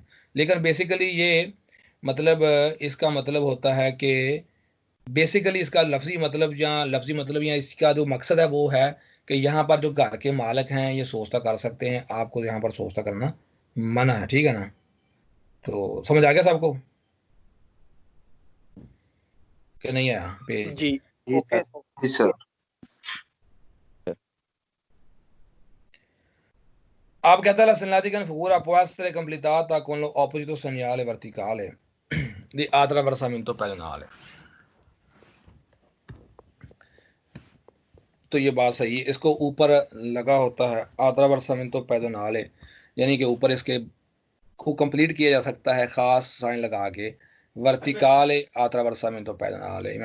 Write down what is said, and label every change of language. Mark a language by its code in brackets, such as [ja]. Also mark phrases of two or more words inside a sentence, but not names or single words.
[hi] लेकिन बेसिकली ये मतलब इसका मतलब होता है कि बेसिकली इसका लफ्जी मतलब या इसका जो मकसद है वो है कि यहाँ पर जो घर के मालिक हैं ये सोचता कर सकते हैं, आपको यहाँ पर सोचता करना मना है, ठीक है ना। तो समझ आ गया सबको कि नहीं आया पेज? जी [en] okay sir. [hi] जी सर। [it] Ab che la segnaletica figura può essere completata con l'opposito segnale verticale di attraversamento pedonale। [hi] तो ये बात सही है, इसको ऊपर लगा होता है [it] attraversamento pedonale, [hi] यानी कि ऊपर इसके को कंप्लीट किया जा सकता है खास साइन लगा के, वर्टिकाले [it] attraversamento pedonale।